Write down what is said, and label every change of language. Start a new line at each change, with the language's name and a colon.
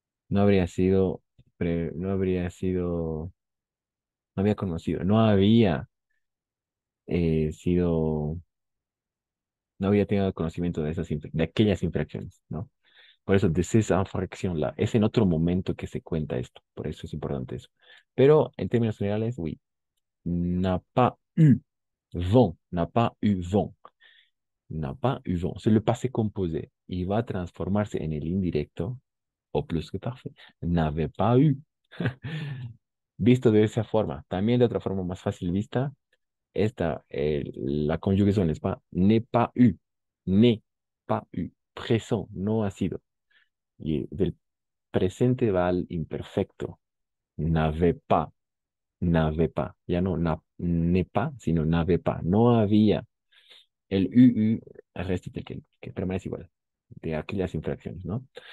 Spanish: No habría sido, no habría sido, no había conocido, no había sido, no había tenido conocimiento de de aquellas infracciones, ¿no? Por eso,
French: de ces infractions-là.
Spanish: Es en otro momento que se cuenta esto, por eso es importante eso. Pero en términos generales,
French: oui, n'a pas eu vent, n'a pas eu vent. N'a pas eu vent. C'est le passé composé. Il va
Spanish: transformarse en el indirecto o
French: plus que parfait. N'avait pas eu.
Spanish: Visto de esa forma. También de otra forma más fácil vista, la conjugación es pas,
French: n'est pas eu. N'est pas eu. Présent,
Spanish: no ha sido. Y del presente va al imperfecto.
French: N'avait pas. N'avait pas.
Spanish: Ya no n'est pas, sino
French: n'avait pas.
Spanish: No había. El UU, el resto que permanece igual, de aquellas infracciones, ¿no?